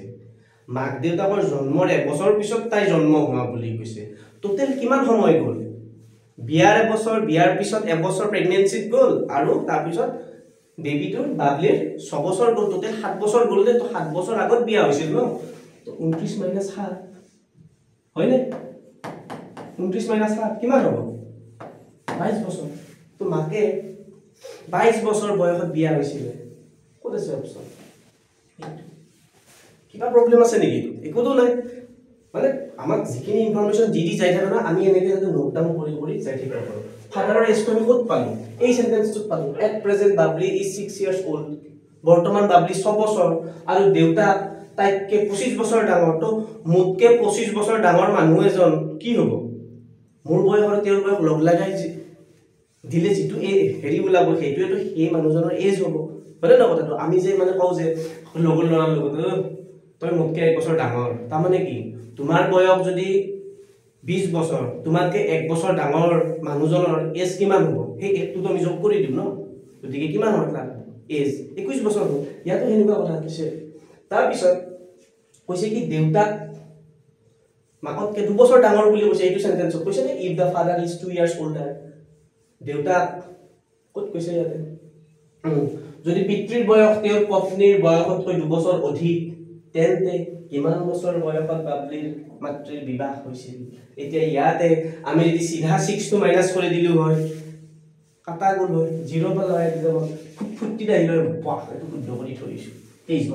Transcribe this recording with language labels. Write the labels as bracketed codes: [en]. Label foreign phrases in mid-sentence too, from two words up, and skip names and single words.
[as] মাক দেউতাকৰ জন্মৰ 1 বছৰ পিছত তাই জন্ম হোৱা বুলি কৈছে টোটেল কিমান সময় গ'ল বিয়াৰ 1 বছৰ বিয়াৰ পিছত 1 বছৰ প্ৰেগনেন্সিত গ'ল আৰু তাৰ পিছত বেবিটোৰ বাবলিৰ 6 বছৰ গ'ল টোটেল 7 বছৰ গ'ল তো 7 বছৰ আগত বিয়া হৈছিল ন তো 29 - 7 হয়নে 29 - 7 কিমান হ'ব 22 বছৰ তো মাকে 22 বছৰ বয়সত বিয়া হৈছিল ক'ত আছে অপচন কিবা প্ৰবলেম আছে নেকি একোতো নাই মানে আমাক যিখিনি ইনফৰমেশন দি যাই থাকে না আমি এনেকৈ যদি [en] note down [as] কৰি যাই থাকিব পাৰোঁ ফাদাৰৰ এজটো আমি ক'ত পালোঁ এই সেন্টেন্সটোত পালোঁ [en] at present Babli is 6 years old [as] বৰ্তমান বাবলি 6 বছৰ আৰু দেউতা তাইতকে 25 বছৰ ডাঙৰ তো মোতকে 25 বছৰ ডাঙৰ মানুহ এজন কি হ'ব মোৰ বয়স আৰু তেওঁৰ বয়স লগ লাগাই দিলে যেটো এই হেৰি ওলাব সেইটোৱেতো সেই মানুহজনৰ এজ হ'ব হয়নে না কথাটো আমি যে মানে কওঁ যে লগৰ ল'ৰাৰ লগত তই মোতকে 1 বছৰ ডাঙৰ তাৰ মানে কি তোমাৰ বয়স যদি 20 বছৰ তোমাতকে 1 বছৰ ডাঙৰ মানুহজনৰ এজ কিমান হ'ব সেই একটো আমি যোগ কৰি দিম ন গতিকে কিমান হ'ব তাৰ এজ 21 বছৰ হ'ব ইয়াতো হেনেকুৱা কথা কৈছে তাৰ পিছত কৈছে কি দেউতাক মাকতকে 2 বছৰ ডাঙৰ বুলি কৈছে এইটো সেন্টেন্সত কৈছে নে [en] if the father is 2 years older [as] দেউতাক ক'ত কৈছে ইয়াতে যদি পিতৃৰ বয়স তেওঁৰ পত্নীৰ বয়সতকৈ 2 বছৰ অধিক তেন্তে কিমান বছৰ বয়সত বাবলিৰ মাতৃৰ বিবাহ হৈছিল এতিয়া ইয়াতে আমি যদি সিধা 6 টো মাইনাস কৰি দিলু হয় কাটা গ'ল হয় 0 পৰা লগাই দিলে ফুটফুটি দাইল হয় বাহ এটো শুদ্ধ কৰি থৈছো 23